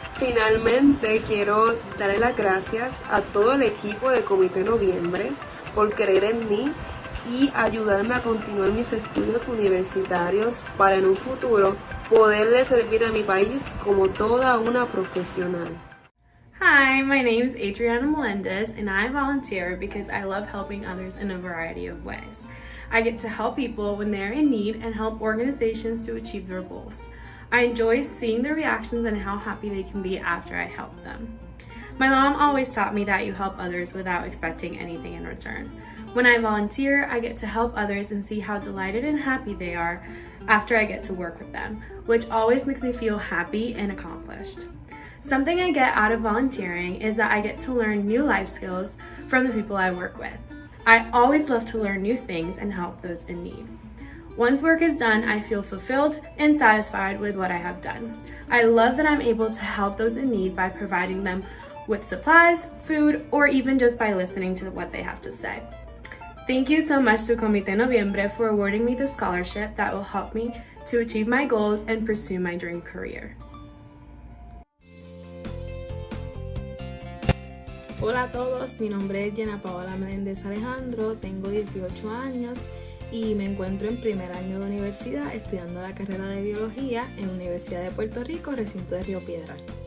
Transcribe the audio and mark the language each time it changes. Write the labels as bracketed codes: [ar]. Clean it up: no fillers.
[es] Finalmente, quiero darle las gracias a todo el equipo de Comité Noviembre por creer en mí y ayudarme a continuar mis estudios universitarios para en un futuro poderle servir a mi país como toda una profesional. [en] Hi, my name is Adriana Melendez and I volunteer because I love helping others in a variety of ways. I get to help people when they're in need and help organizations to achieve their goals. I enjoy seeing their reactions and how happy they can be after I help them. My mom always taught me that you help others without expecting anything in return. When I volunteer, I get to help others and see how delighted and happy they are after I get to work with them, which always makes me feel happy and accomplished. Something I get out of volunteering is that I get to learn new life skills from the people I work with. I always love to learn new things and help those in need. Once work is done, I feel fulfilled and satisfied with what I have done. I love that I'm able to help those in need by providing them with supplies, food, or even just by listening to what they have to say. Thank you so much to Comité Noviembre for awarding me the scholarship that will help me to achieve my goals and pursue my dream career. [es] Hola a todos, mi nombre es Jenna Paola Meléndez Alejandro, tengo 18 años y me encuentro en primer año de universidad estudiando la carrera de biología en la Universidad de Puerto Rico, recinto de Río Piedras.